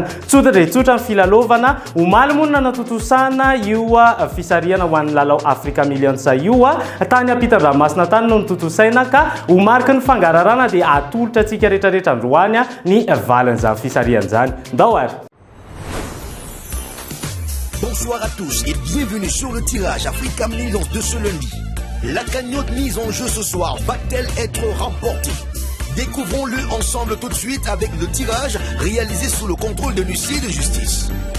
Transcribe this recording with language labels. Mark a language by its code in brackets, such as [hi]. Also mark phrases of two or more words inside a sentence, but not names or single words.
[mg] Tsotra dia tsotra ny filalovanà omaly moa natotosana io fisarihana ho an'ny lalao Africa Millions io tany ampitan-dranomasina tany no nitotosaina ka homarika ny fangararana dia atolotra antsika rehetrarehetra androany ni valan'izany fisarihan'izany. Ndao ary. [fr] Bonsoir à tous et bienvenue sur le tirage Africa Millions de ce lundi. La cagnotte mise en jeu ce soir va-t-elle être remportée? Découvrons-le ensemble tout de suite avec le tirage réalisé sous le contrôle de l'huissier de justice.